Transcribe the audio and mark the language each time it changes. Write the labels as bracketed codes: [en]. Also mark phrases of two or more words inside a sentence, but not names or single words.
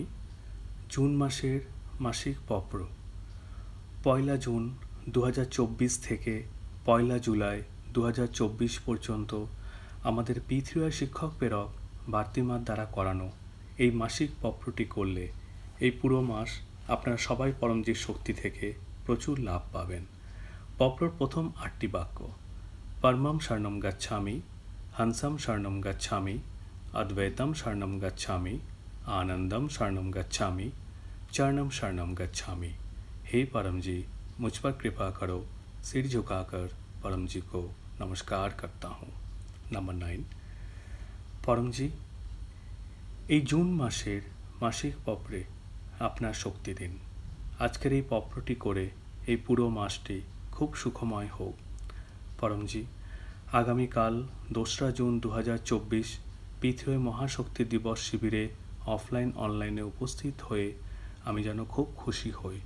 [bn] জুন মাসের মাসিক পত্র 1 জুন 2024 থেকে 1 জুলাই 2024 পর্যন্ত আমাদের পৃথিবী শিক্ষক প্রেরক বার্তিমার দ্বারা করানো এই মাসিক পত্রটি করলে এই পুরো মাস আপনারা সবাই পরমজির শক্তি থেকে প্রচুর লাভ পাবেন। পত্রর প্রথম 8টি বাক্য: [sa] পরমম শরণম গচ্ছামি, হংসম শরণম গচ্ছামি, अद्वैतम शरणम गच्छामि, आनंदम शरणम गच्छामि, चरणम शरणम गच्छामि। [hi] हे परम जी, मुझ पर कृपा करो। सिर झुकाकर परम जी को नमस्कार करता हूँ। [bn] नंबर 9, परम जी এই জুন মাসের মাসিক পত্রে আপনার শক্তি দিন। আজকের এই পত্রটি করে এই পুরো মাসটি খুব সুখময় হোক। পরমজি, আগামীকাল 2 জুন 2024 পৃথিবী মহাশক্তি দিবস শিবিরে অফলাইন অনলাইনে উপস্থিত হয়ে আমি যেন খুব খুশি হই।